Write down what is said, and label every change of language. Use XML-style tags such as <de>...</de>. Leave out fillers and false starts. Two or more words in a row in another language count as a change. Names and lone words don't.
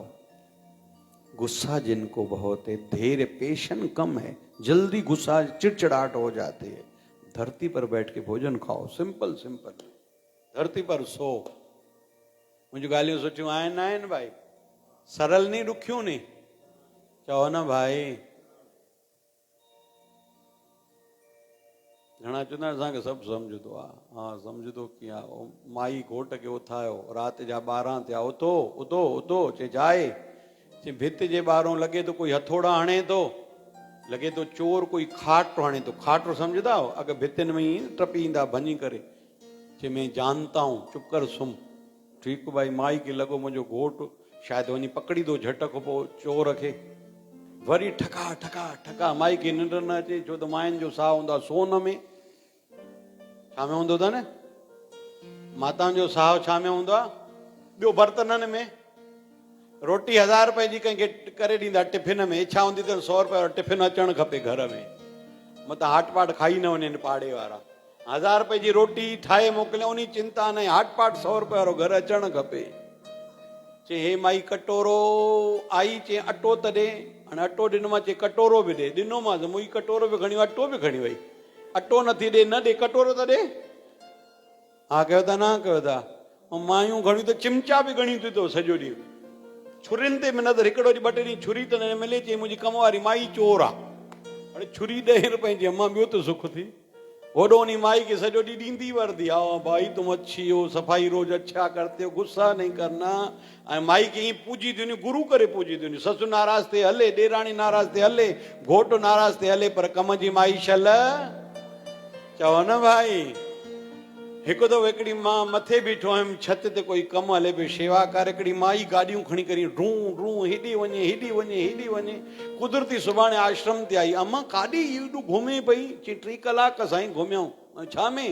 <hi>गुस्सा जिनको बहुत है, धैर्य पेशन कम है, जल्दी गुस्सा चिड़चिड़ाहट हो जाती है, धरती पर बैठ के भोजन खाओ। सिंपल सिंपल, धरती पर सो। मुझे गालियों सोचूं आए ना आए ना भाई, सरल नहीं रुख्यूं नहीं चो ना भाई।</hi> <sd>घणा चवंदा असांखे सभु सम्झंदो आहे। हा सम्झंदो कीअं आहे? माई घोट खे उथायो, राति जा 12 थिया, उथो उथो उथो, चए जाए, चए भित जे ॿाहिरों लॻे थो कोई हथोड़ा हणे थो, लॻे थो चोर कोई खाटो हणे थो। खाटो सम्झंदा हो? अॻ भितियुनि में ई टपी ईंदा भञी करे।</sd> <hi>चए मैं जानता हूं, चुप कर सुम।</hi> <sd>ठीकु भाई, माई खे लॻो मुंहिंजो घोटु शायदि वञी पकड़ींदो झटि खां पोइ चोर खे। वरी ठका ठका ठका, माई खे निंड न अचे, छो त माइनि जो साह हूंदो आहे सोन में। छा में हूंदो अथव न? माताउनि जो साह छा में हूंदो आहे? ॿियो बर्तननि में। रोटी 1000 रुपए जी कंहिंखे करे ॾींदा टिफिन में, इच्छा हूंदी अथनि 100 रुपए वारो टिफिन अचणु खपे घर में, मतां हाट पाट खाई न वञनि पाड़े वारा। 1000 रुपए जी रोटी ठाहे मोकिलियो, उन चिंता न, हाट पाट 100 रुपए वारो घर अचणु खपे। चए हे माई कटोरो आई, चए अटो त ॾे। हाणे अटो ॾिनोमांसि, चए कटोरो बि ॾे। ॾिनोमांसि, मुंहिंजी कटोरो बि खणी वई, अटो बि खणी वई। अटो नथी ॾे, न ॾे, कटोरो त ॾे। हा कयो था, न कयो था? मायूं घणियूं त चिमचा बि घणियूं थियूं अथव सॼो ॾींहुं। छुरियुनि ते बि नज़र, हिकिड़ो ॾींहुं 2 टे ॾींहं छुरी त न मिले, चई मुंहिंजी कम वारी माई चोर आहे। हाणे छुरी 10 रुपए जी, अम्मा ॿियो त सुख थी। होॾो उन माई खे सॼो ॾींहुं ॾींदी वरदी, हा भाई</sd> <hi>तुम अच्छी हो, सफ़ाई रोज अच्छा करते हो, गुस्सा नहीं करना।</hi> <sd>ऐं माई खे ईअं पूजी थी वञे, गुरू करे पूजी थी वञे। ससु नाराज़ थिए हले, ॾेराणी नाराज़ थिए हले, घोटु नाराज़ थिए हले, पर कम जी माई छल चओ न भाई। हिकु दफ़ो हिकिड़ी मां मथे बीठो हुयमि, छत ते कोई कमु हले पियो, शेवाकार। हिकिड़ी माई गाॾियूं खणी करे ड्रूं ड्रूं हेॾी वञे हेॾी वञे हेॾी वञे। कुदरती सुभाणे आश्रम ते आई। अम्मा काॾे हेॾो घुमे पई? चई 3 कलाक साईं घुमियऊं। छा में?</sd>